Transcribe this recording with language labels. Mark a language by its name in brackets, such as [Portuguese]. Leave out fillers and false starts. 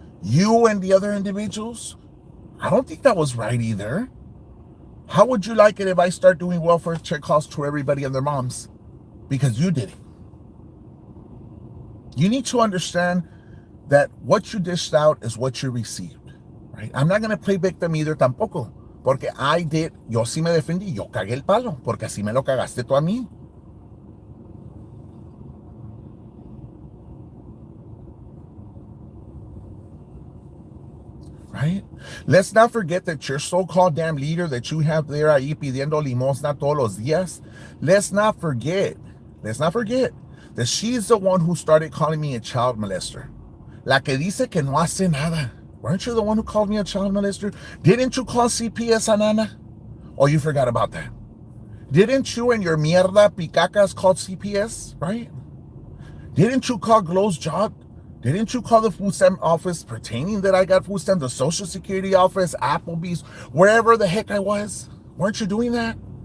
[English] You and the other individuals? I don't think that was right either. How would you like it if I start doing welfare check calls to everybody and their moms? Because you did it. You need to understand that what you dished out is what you received, right? I'm not going to play victim either [Spanish] tampoco, porque [English] I did, [Spanish] yo sí me defendí, yo cagué el palo, porque así me lo cagaste tú a mí. [English] Right? Let's not forget that your so-called damn leader that you have there [Spanish] ahí pidiendo limosna todos los días, [English] let's not forget that she's the one who started calling me a child molester. [Spanish] La que dice que no hace nada. [English] Weren't you the one who called me a child molester? Didn't you call CPS a Nana? Oh, you forgot about that. Didn't you and your mierda picacas call CPS, right? Didn't you call Glow's job? Didn't you call the food stamp office pertaining that I got food stamp, the Social Security office, Applebee's, wherever the heck I was? Weren't you doing that?